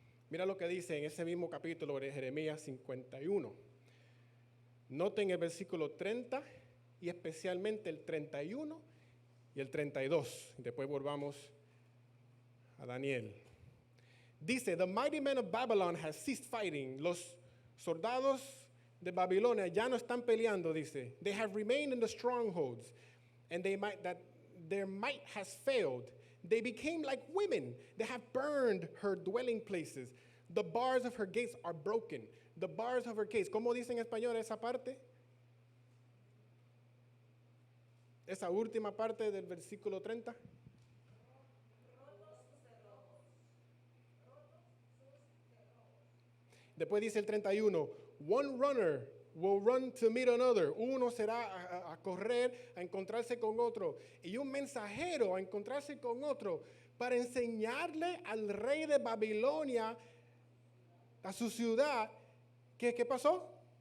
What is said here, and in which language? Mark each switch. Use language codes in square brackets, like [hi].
[es] Mira lo que dice en ese mismo capítulo de Jeremías 51. Noten el versículo 30 y especialmente el 31 y el 32. Después volvamos a Daniel. [en] Dice, the mighty men of Babylon has ceased fighting. [es] Los soldados de Babilonia ya no están peleando, dice. [en] They have remained in the strongholds, and their might has failed. They became like women. They have burned her dwelling places. The bars of her gates are broken. The bars of her gates. [es] ¿Cómo dice en español esa parte? Esa última parte del versículo 30. Después dice el 31. [en] One runner will run to meet another. [es] Uno será a correr, a encontrarse con otro. Y un mensajero a encontrarse con otro para enseñarle al rey de Babilonia, a su ciudad, ¿qué pasó?